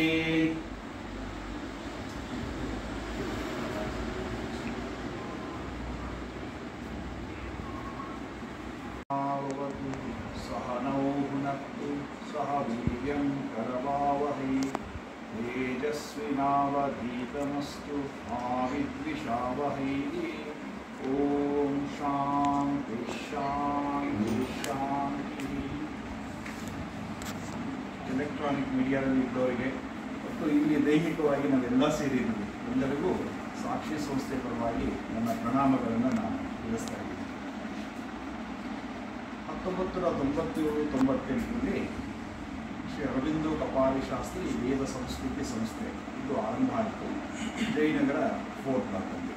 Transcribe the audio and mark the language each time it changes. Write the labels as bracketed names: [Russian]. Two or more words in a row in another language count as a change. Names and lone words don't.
[Sanskrit] सहनौ भुनक्तु सह वीर्यं करवावहै तेजस्विनावधीतमस्तु मा विद्विषावहै ॐ शान्ति शान्ति शान्ति [Kannada] ಎಲೆಕ್ಟ್ರಾನಿಕ್ ಮೀಡಿಯಾದಲ್ಲಿ ಇದ್ದವರಿಗೆ ಮತ್ತು ಇಲ್ಲಿ ದೈಹಿಕವಾಗಿ ನಾವೆಲ್ಲ ಸೇರಿದ್ದೀವಿ ಎಲ್ಲರಿಗೂ ಸಾಕ್ಷಿ ಸಂಸ್ಥೆ ಪರವಾಗಿ ನನ್ನ ಪ್ರಣಾಮಗಳನ್ನು ನಾನು ತಿಳಿಸ್ತಾ ಇದ್ದೀನಿ 1997-98ರಲ್ಲಿ ಶ್ರೀ ಅರವಿಂದೋ ಕಪಾಲಿ ಶಾಸ್ತ್ರಿ ವೇದ ಸಂಸ್ಕೃತಿ ಸಂಸ್ಥೆ ಇದು ಆರಂಭ ಆಯಿತು ಜಯನಗರ ಫೋರ್ಟ್ ಬ್ಲಾಕಲ್ಲಿ.